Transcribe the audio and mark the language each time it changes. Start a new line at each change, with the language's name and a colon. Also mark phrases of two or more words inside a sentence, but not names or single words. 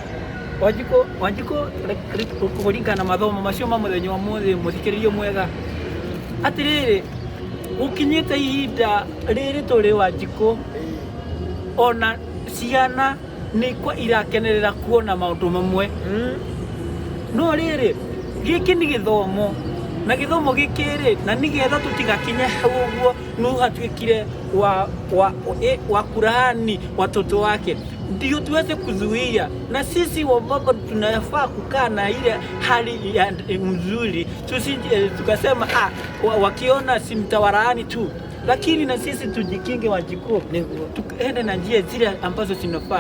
Kikuyu: Wanjiko kuringana na mathomo macio ma muthenya wa muthi, muthikiririo mwega atiriri, ukinyite ihinda riri turi Wanjiko, ona ciana ni kwa irakenerera kuona maundu mamwe. No riri giki ni githomo, na githomo giki ri, na nigetha tutigakinye hau uguo Nuhu hatuikire
Swahili: wa kulaani watoto wake, ndio tuweze kuzuia. Na sisi wababa tunafaa kukaa na ile hali ya mzuri, tusije tukasema wakiona simtawalaani tu, lakini na sisi tujikinge Wanjiko, tuende na njia zile ambazo zinafaa.